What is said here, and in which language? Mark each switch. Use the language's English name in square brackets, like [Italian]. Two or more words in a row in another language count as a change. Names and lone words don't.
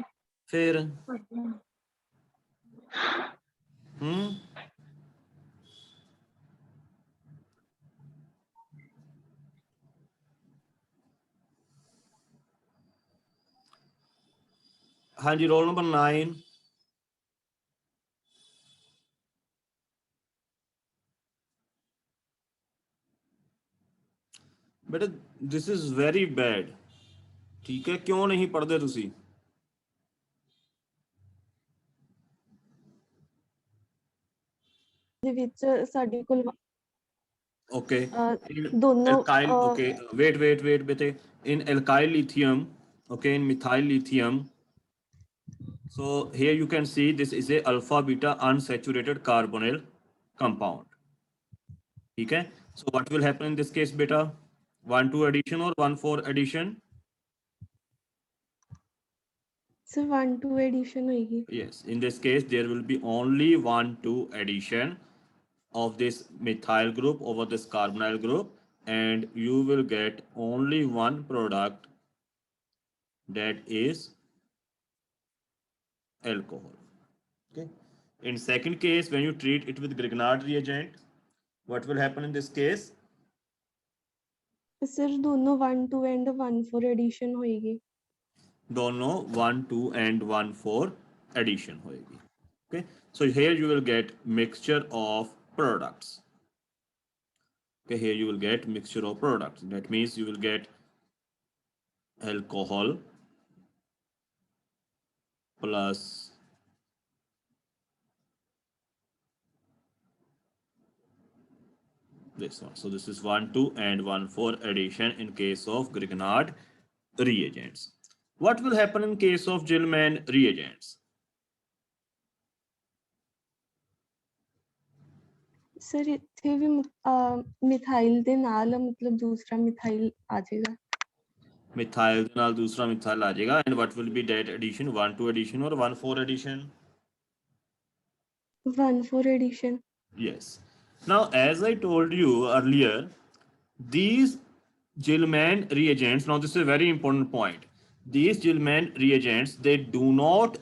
[Punjabi] ਫਿਰ ਹੂੰ ਹਾਂਜੀ [English] roll number [Punjabi] 9 ਬੇਟੇ [English] this is very bad [Punjabi] ਠੀਕ ਹੈ ਕਿਉਂ ਨਹੀਂ ਪੜਦੇ ਤੁਸੀਂ ਦੇ ਵਿੱਚ ਸਾਡੇ ਕੋਲ okay ਦੋਨੋਂ [English] alkyl okay wait bete in alkyl lithium okay in methyl lithium so here you can see this is a alpha beta unsaturated carbonyl compound [Hindi] ठीक है [English] so what will happen in this case beta 1,2 addition or 1,4 addition [Punjabi] ਸਰ 1-2 ਐਡੀਸ਼ਨ ਹੋਏਗੀ [English] yes in this case there will be only 1,2 addition of this methyl group over this carbonyl group and you will get only one product that is alcohol okay in second case when you treat it with Grignard reagent what will happen in this case [Punjabi] ਸਰ ਦੋਨੋਂ 1-2 [English] and 1-4 addition [Punjabi] ਹੋਏਗੀ [English] dono 1 2 and 1 4 addition hoegi okay so here you will get mixture of products okay here you will get mixture of products that means you will get alcohol plus this one so this is 1 2 and 1 4 addition in case of Grignard reagents what will happen in case of Gilman reagents [Punjabi] ਸਰ ਇੱਥੇ ਵੀ ਮਿਥਾਈਲ ਦੇ ਨਾਲ ਮਤਲਬ ਦੂਸਰਾ ਮਿਥਾਈਲ ਆ ਜਾਏਗਾ [English] methyl [Punjabi] ਦੇ ਨਾਲ ਦੂਸਰਾ [English] methyl [Punjabi] ਆ ਜਾਏਗਾ [English] and what will be that addition 1 2 addition or 1 4 addition [Punjabi] 1-4 ਐਡੀਸ਼ਨ [English] yes now as I told you earlier these Gilman reagents now this is a very important point these Gilman reagents they do not